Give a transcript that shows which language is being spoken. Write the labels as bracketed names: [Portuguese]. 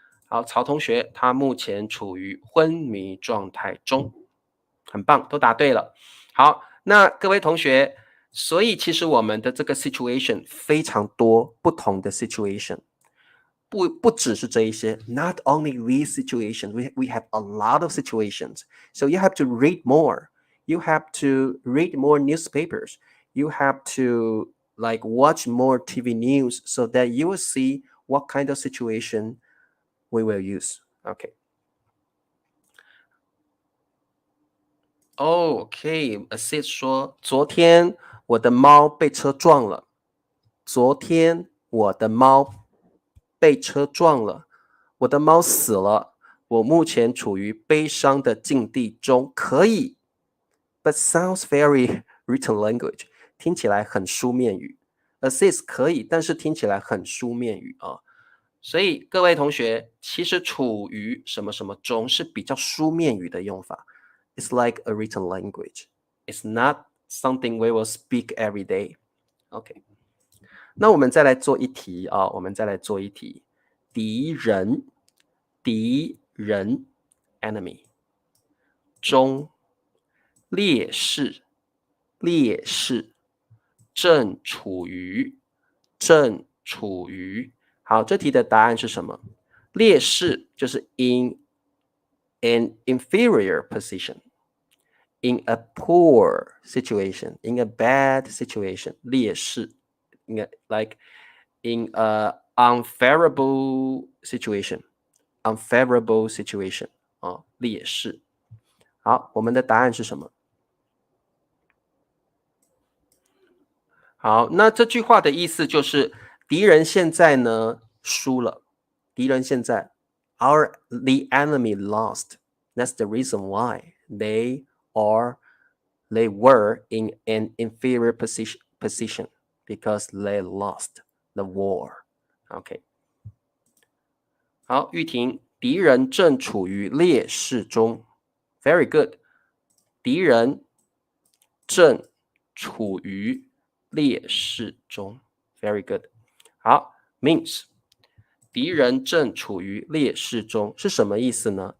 [Chinese] 好，曹同学，他目前处于昏迷状态中，很棒，都答对了。好，那各位同学，所以其实我们的这个 situation 非常多不同的 situation，不只是这一些 ， [English] not only these situations, we have a lot of situations. So you have to read more. You have to read more newspapers. You have to like watch more TV news so that you will see what kind of situation we will use. Okay. [Chinese] OK，Assist 说，昨天我的猫被车撞了。昨天我的猫被车撞了，我的猫死了。我目前处于悲伤的境地中。 [English] 可以，but sounds very written language， [Chinese] 听起来很书面语。 Assist 可以，但是听起来很书面语啊。所以各位同学，其实处于什么什么中是比较书面语的用法。 [English] It's like a written language. It's not something we will speak every day. [Chinese] OK，那我们再来做一题啊，我们再来做一题。敌人，敌人 ，enemy，中，劣势，劣势，正处于，正处于。好，这题的答案是什么？ [English] 劣势就是 in an inferior position, in a poor situation, in a bad situation. [Chinese] 劣势，应该 [English] like in a unfavorable situation, unfavorable situation 啊，劣势。 [Chinese] 好，我们的答案是什么？好，那这句话的意思就是敌人现在呢输了，敌人现在 [English] the enemy lost. That's the reason why they were in an inferior position because they lost the war. [Chinese] OK， 好，玉婷，敌人正处于劣势中。 [English] Very good， [Chinese] 敌人正处于劣势中 ， [English] very good。 [Chinese] 好 ，means 敌人正处于劣势中是什么意思呢？